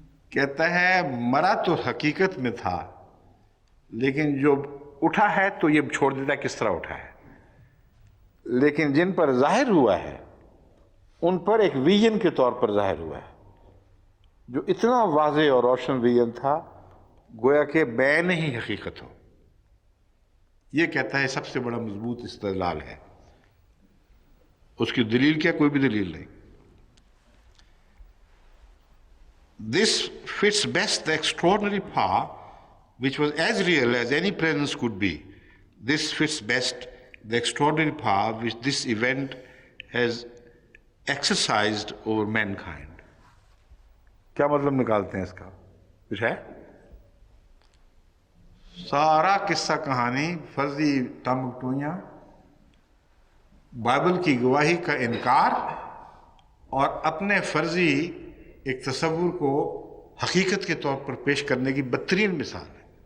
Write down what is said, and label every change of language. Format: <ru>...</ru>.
<ur>کہتا ہے مرا تو حقیقت میں تھا، لیکن جو اٹھا ہے تو یہ چھوڑ دیتا کس طرح اٹھا ہے، لیکن جن پر ظاہر ہوا ہے ان پر ایک ویژن کے طور پر ظاہر ہوا ہے، جو اتنا واضح اور روشن ویژن تھا گویا کہ بین ہی حقیقت ہو۔ یہ کہتا ہے سب سے بڑا مضبوط استدلال ہے۔ اس کی دلیل کیا؟ کوئی بھی دلیل نہیں۔</ur> <en>This fits best the extraordinary power which was as real as any presence could be. This fits best the extraordinary power which this event has exercised over mankind.</en> <ur>کیا مطلب نکالتے ہیں اس کا؟ کچھ ہے؟ سارا قصہ کہانی فرضی ٹمکٹویاں، بائبل کی گواہی کا انکار اور اپنے فرضی ایک تصور کو حقیقت کے طور پر پیش کرنے کی بدترین مثال ہے۔</ur>